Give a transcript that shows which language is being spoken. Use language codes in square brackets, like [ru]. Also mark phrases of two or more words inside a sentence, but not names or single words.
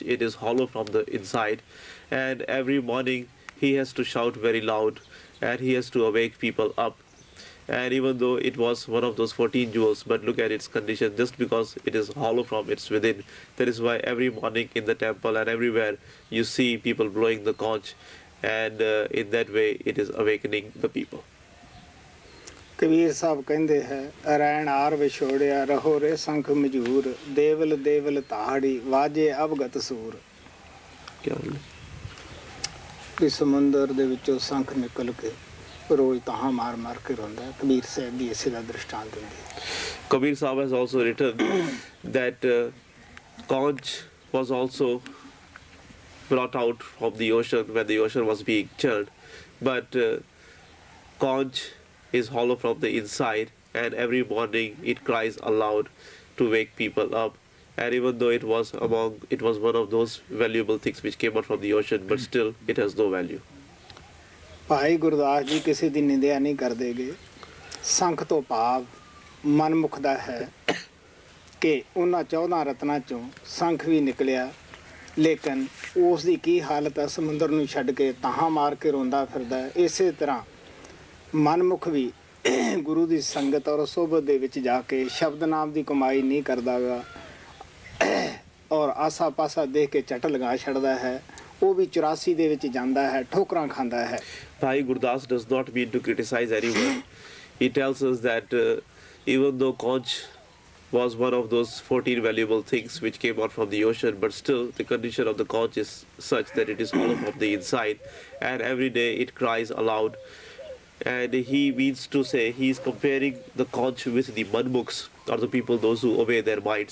[en] It is hollow from the inside, and every morning he has to shout very loud, and he has to awake people up. And even though it was one of those 14 jewels, but look at its condition, just because it is hollow from its within. That is why every morning in the temple and everywhere you see people blowing the conch, and in that way it is awakening the people. [pa] ਕਬੀਰ ਸਾਹਿਬ ਕਹਿੰਦੇ ਹੈ ਰੈਣ ਆਰ ਵਿਛੋੜਿਆ ਰਹੋ ਰੇ ਸੰਖ ਮਜੂਰ ਦੇਵਲ ਦੇਵਲ ਤਾੜੀ ਵਾਜੇ ਅਵਗਤ ਸੂਰ ਵੀ ਸਮੁੰਦਰ ਦੇ ਵਿੱਚੋਂ ਸੰਖ ਨਿਕਲ ਕੇ ਰੋਜ਼ ਤਾਹਾਂ ਮਾਰ ਮਾਰ ਕੇ ਰੋਂਦਾ ਹੈ। ਕਬੀਰ ਸਾਹਿਬ ਵੀ ਇਸੇ ਦਾ ਦ੍ਰਿਸ਼ਟਾਂਤ ਦਿੰਦੇ ਹੈ। [en] Kabir Sahib has also written that conch was also brought out from the ocean when the ocean was being churned, but conch is hollow from the inside, and every morning it cries aloud to wake people up. And even though it was one of those valuable things which came out from the ocean, but still it has no value. [pa] ਭਾਈ ਗੁਰਦਾਸ ਜੀ ਕਿਸੇ ਦੀ ਨਿੰਦਿਆ ਨਹੀਂ ਕਰਦੇਗੇ। ਸੰਖ ਤੋਂ ਭਾਵ ਮਨਮੁਖ ਦਾ ਹੈ ਕਿ ਉਹਨਾਂ 14 ਰਤਨਾਂ ਚੋਂ ਸੰਖ ਵੀ ਨਿਕਲਿਆ, ਲੇਕਿਨ ਉਸ ਦੀ ਕੀ ਹਾਲਤ ਹੈ, ਸਮੁੰਦਰ ਨੂੰ ਛੱਡ ਕੇ ਤਾਹਾਂ ਮਾਰ ਕੇ ਰੋਂਦਾ ਫਿਰਦਾ ਹੈ। ਇਸੇ ਤਰ੍ਹਾਂ ਮਨਮੁਖ ਵੀ ਗੁਰੂ ਦੀ ਸੰਗਤ ਔਰ ਸੋਭਤ ਦੇ ਵਿੱਚ ਜਾ ਕੇ ਸ਼ਬਦ ਨਾਮ ਦੀ ਕਮਾਈ ਨਹੀਂ ਕਰਦਾਗਾ ਔਰ ਆਸਾ ਪਾਸਾ ਦੇਖ ਕੇ ਝਟ ਲਗਾ ਛੱਡਦਾ ਹੈ। ਉਹ ਵੀ 84 ਦੇ ਵਿੱਚ ਜਾਂਦਾ ਹੈ, ਠੋਕਰਾਂ ਖਾਂਦਾ ਹੈ। [en] Bhai Gurdas does not mean to criticize anyone. He tells us that even though conch was one of those 14 valuable things which came out from the ocean, but still the condition of the conch is such that it is hollow from the inside, and every day it cries aloud. And he means to say, he is comparing the conch with the manmukhs, or the people, those who obey their minds.